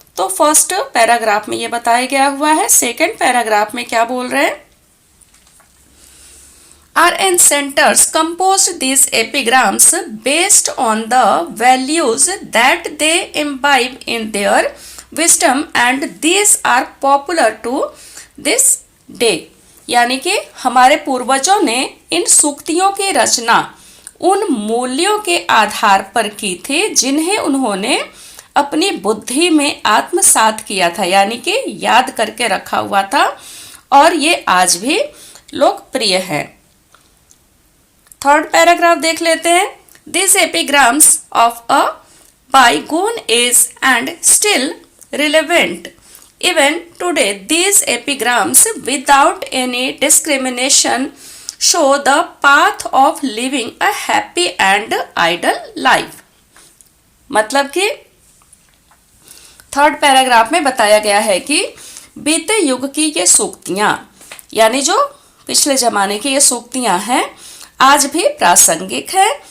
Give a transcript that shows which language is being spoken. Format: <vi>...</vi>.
<hi>तो first paragraph में ये बताया गया हुआ है। सेकंड पैराग्राफ में क्या बोल रहे हैं?</hi> <en>Our ancestors composed these epigrams based on the values that they imbibe in their wisdom and these are popular to this day.</en> <hi>यानी कि हमारे पूर्वजों ने इन सूक्तियों की रचना उन मूल्यों के आधार पर की थी जिन्हें उन्होंने अपनी बुद्धि में आत्मसात किया था, यानी कि याद करके रखा हुआ था और ये आज भी लोकप्रिय है। थर्ड पैराग्राफ देख लेते हैं।</hi> <en>These epigrams of a bygone age and still relevant even today. These epigrams without any discrimination show the path of living a happy and idle life.</en> <hi>मतलब कि थर्ड पैराग्राफ में बताया गया है कि बीते युग की ये सूक्तियां यानी जो पिछले जमाने की ये सूक्तियां हैं आज भी प्रासंगिक है।</hi>